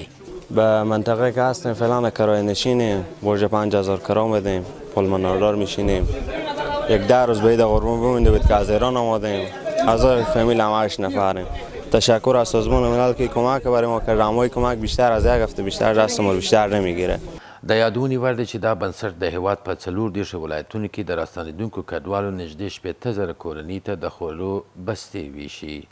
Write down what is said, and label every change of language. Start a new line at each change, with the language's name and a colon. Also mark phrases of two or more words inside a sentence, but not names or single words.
Persian: به منطقه که هستیم فعلا کرایه نشینیم، برج 5,000 کرا میدیم، پل مناردار میشینیم. 10 روز بعد قربون بمونده بود که از ایران آمدیم، اعضای فامیل هم 8 نفریم. تشکر از سازمان ملل که کمک برای ما کرد، رمای کمک بیشتر از یک هفته بیشتر دست ما بیشتر نمیگیره.
Pashto: د یادونې وړ ده چې دا بنسټ د هیواد په 40 ولایتونو کې د راستنېدونکو کډوالو نږدې 18,000 کورنۍ ته د خوړو بستې ویشي.